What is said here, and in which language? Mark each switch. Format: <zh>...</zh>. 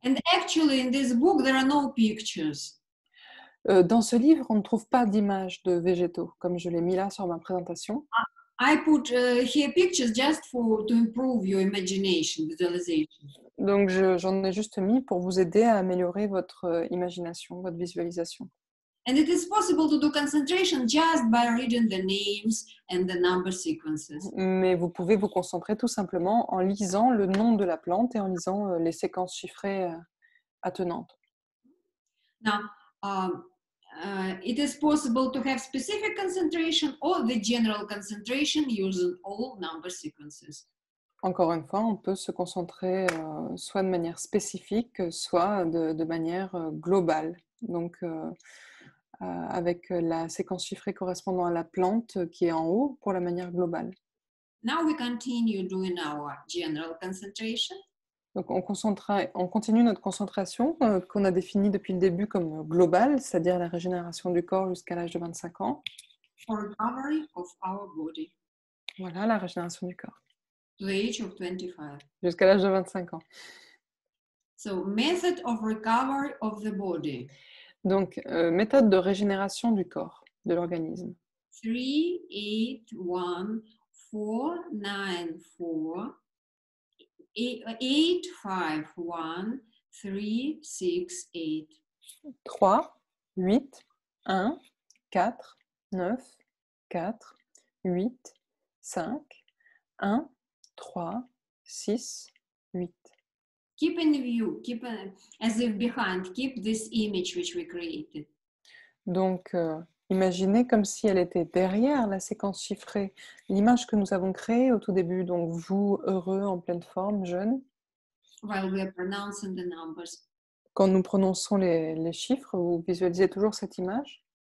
<en>And actually, in this book, there are no pictures.</en> <fr>Dans ce livre, on ne trouve pas d'images de végétaux, comme je l'ai mis là sur ma présentation.</fr> <en>I put here pictures just to improve your imagination, visualization.</en> <fr>Donc j'en ai juste mis pour vous aider à améliorer votre imagination, votre visualisation.</fr> <en>And it is possible to do concentration just by reading the names and the number sequences.</en> <fr>Mais vous pouvez vous concentrer tout simplement en lisant le nom de la plante et en lisant les séquences chiffrées attenantes.</fr> <en>Now, it is possible to have specific concentration or the general concentration using all number sequences.</en> <fr>Encore une fois, on peut se concentrer soit de manière spécifique, soit de manière globale. Donc, avec la séquence chiffrée correspondant à la plante qui est en haut pour la manière globale.</fr> <en>Now we continue doing our general concentration.</en> <fr>Donc, on continue notre concentration qu'on a définie depuis le début comme globale, c'est-à-dire la régénération du corps jusqu'à l'âge de 25 ans.</fr> <en>For recovery of our body</en> <fr>Voilà, la régénération du corps.</fr> <en>to the age of 25.</en> <fr>Jusqu'à l'âge de 25 ans.</fr> <en>So, method of recovery of the body.</en> <fr>Donc, méthode de régénération du corps, de l'organisme.</fr> <en>3, 8, 1, 4, 9, 4, 8, 5, 1, 3, 6, 8.</en> <fr>3, 8, 1, 4, 9, 4, 8, 5, 1, 3, 6, 8.</fr> <en>Keep in view, keep as if behind, keep this image which we created.</en> <fr>Donc, imaginez comme si elle était derrière la séquence chiffrée, l'image que nous avons créée au tout début. Donc, vous, heureux, en pleine forme, jeune.</fr> <en>While we are pronouncing the numbers.</en> <fr>Quand nous prononçons les chiffres, vous visualisez toujours cette image.</fr>